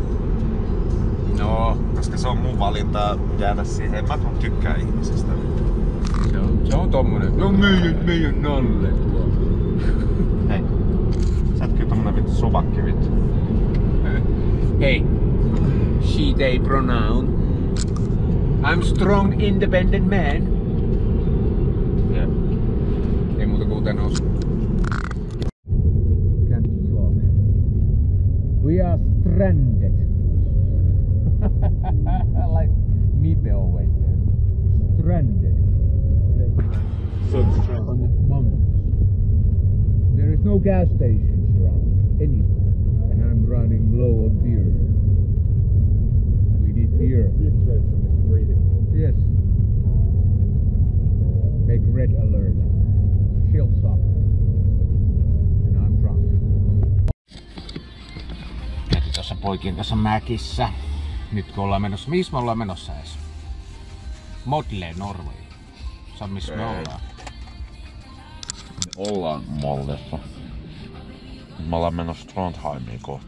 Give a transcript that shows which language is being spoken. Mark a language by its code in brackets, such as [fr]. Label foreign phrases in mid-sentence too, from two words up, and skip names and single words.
[fi] No. Koska se on mun valinta jäädä siihen. Mä tykkään ihmisestä. Se on tommonen. No meidän Nalle. Hei. Sä et kyllä tommonen vittu suvakki vittu. Hei. [en] She they pronoun. I'm strong independent man. Jep. [fi] Ei muuta kuin uuten nousu. [en] We are stranded. Like Mipe always says. Stranded. On the mountains. There is no gas stations around anywhere. And I'm running low on beer. We need beer. Yes. Make red alert. Shields up. And I'm drunk. [fi] Käytiin tuossa poikien kanssa mäkissä. Nyt kun ollaan menossa, missä me ollaan menossa edes? Modle, Norway. Se on missä me ollaan. Ollaan Moldessa. Me ollaan menossa Trondheimiin kohti.